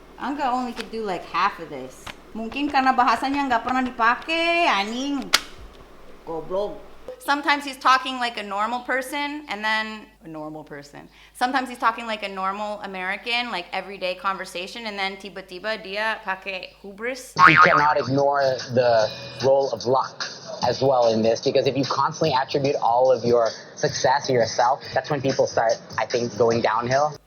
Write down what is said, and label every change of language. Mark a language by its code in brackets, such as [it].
[en] Angga only could do like half of this. [id] Mungkin karena bahasanya nggak pernah dipakai, anjing. Goblok. [en] Sometimes he's talking like a normal person, and then Sometimes he's talking like a normal American, like everyday conversation, and then [id] tiba-tiba dia pakai hubris. [en] You cannot ignore the role of luck as well in this, because if you constantly attribute all of your success to yourself, that's when people start, I think, going downhill.